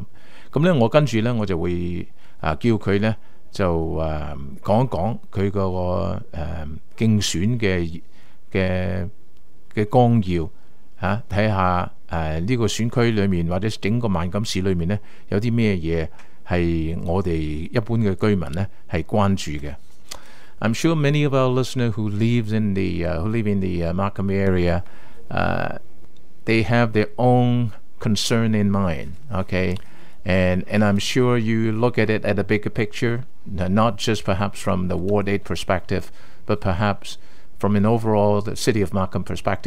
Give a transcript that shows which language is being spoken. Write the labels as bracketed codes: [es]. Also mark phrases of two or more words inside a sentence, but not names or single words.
[yue] 咁咧我跟住咧我就會叫佢咧就講一講佢個競選嘅綱要睇下呢個選區裏面或者整個萬錦市裏面咧有啲咩嘢係我哋一般嘅居民咧係關注嘅。 [en] I'm sure many of our listeners who live in the Markham area they have their own concern in mind, okay? And I'm sure you look at it at a bigger picture, not just perhaps from the Ward 8 perspective, but perhaps from an overall the City of Markham perspective.